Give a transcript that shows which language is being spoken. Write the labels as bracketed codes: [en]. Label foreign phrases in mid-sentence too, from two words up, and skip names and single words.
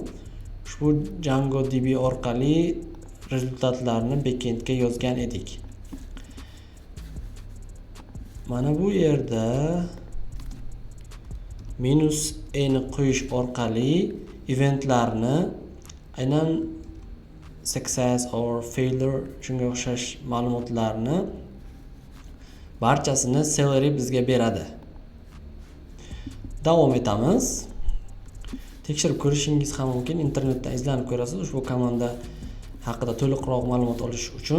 [uz] Ushbu DjangoDB orqali rezultatlarni backendga yozgan edik. Mana bu yerda -e ni qo'yish orqali eventlarni aynan [en] success or failure [uz] shunga o'xshash ma'lumotlarni barchasini Celery bizga beradi. Davom etamiz. Tekshirib ko'rishingiz ham mumkin, internetdan izlanib ko'rasiz ushbu komanda haqida to'liqroq ma'lumot olish uchun.